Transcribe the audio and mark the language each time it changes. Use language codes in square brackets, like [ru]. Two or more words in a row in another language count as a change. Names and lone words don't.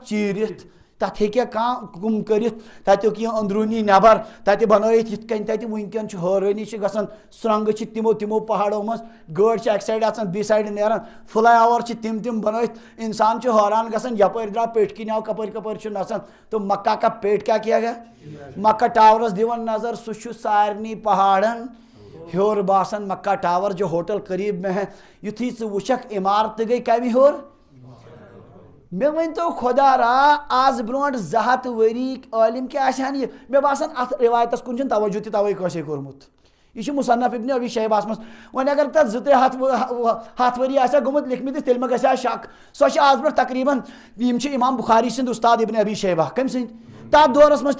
[ks] چیٖرِتھ تتھ ہیٚکیا کانٛہہ کُم کٔرِتھ تتیُک یہِ أنٛدروٗنی نٮ۪بر تتہِ بنٲیِتھ یِتھ کٔنۍ تتہِ وٕنکٮ۪ن چھِ حٲرٲنی چھِ گژھان سرٛنٛگہٕ چھِ تِمو پہاڑو منٛز گٲڑۍ چھِ اکہِ سایڈٕ اژان بیٚیہِ سایڈٕ نیران فلاے اوور چھِ تِم بنٲیِتھ انسان چھُ حٲران گژھان یپٲرۍ درٛاو پیٚٹھۍ کِنۍ آو کپٲرۍ چھُ نژان تہٕ [ur] مکہ کا پیٹ کیا کیا گیا [ks] مکہ ٹاورس دِوان نظر سُہ چھُ سارنٕے پہاڑن ہیوٚر باسان مکہ ٹاور [ur] جو ہوٹل قریب میں ہے [ks] یُتھُے ژٕ وٕچھکھ عمارتہٕ گٔے کمہِ ہیوٚر مےٚ ؤنۍتو خۄدا را آز برونٛٹھ 200 ؤری عٲلِم کیٛاہ آسہِ ہن یہِ مےٚ باسان اتھ رِوایتس کُن چھُنہٕ توجہ تہِ توے کٲنٛسے کوٚرمُت یہ چھُ مصنف ابن ابی شیبہس منٛز وۄنۍ اگر تتھ 200 ؤری آسہِ ہا گوٚمُت لیکھمٕتِس تیٚلہِ ما گژھِ ہا شک سۄ چھِ آز برونٛٹھ تقریٖبن یِم چھِ امام بخاری سٕنٛدۍ استاد ابن ابی شیبہ کٔمۍ سٕنٛدۍ تتھ دورس منٛز